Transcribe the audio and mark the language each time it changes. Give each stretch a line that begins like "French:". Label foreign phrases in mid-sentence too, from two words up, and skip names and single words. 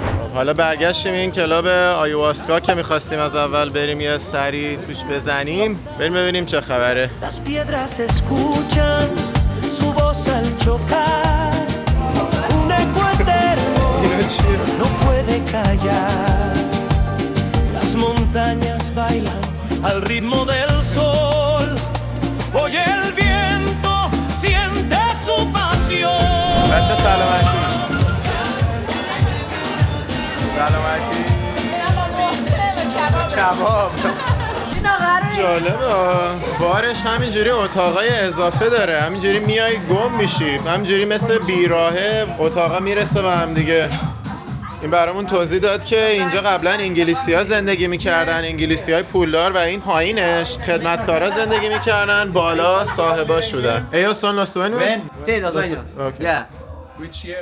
Persian: حالا برگشتیم این کلاب آیواسکا که میخواستیم از اول بریم یه سری توش بزنیم. بریم ببینیم چه خبره.
Spanish: Las piedras escuchan su voz al chocar. Un eco eterno no puede callar. Las montañas bailan al ritmo del sol. Oye el viento, siente su pasión.
Persian: بچه سلامتی. سلامتی. کباب. جالبه. بارش همینجوری اتاقای اضافه داره، همینجوری میای گم میشی، همینجوری مثل بیراهه اتاقا میرسه به هم دیگه. این برامون توضیح داد که اینجا قبلا انگلیسی‌ها زندگی میکردن، انگلیسی‌های پولدار، و این پایینش خدمتکارا زندگی میکردن، بالا صاحباش بودن.
Spanish: Ellos son los dueños? Sí, los dueños.
English: Okay. Yeah. Which year?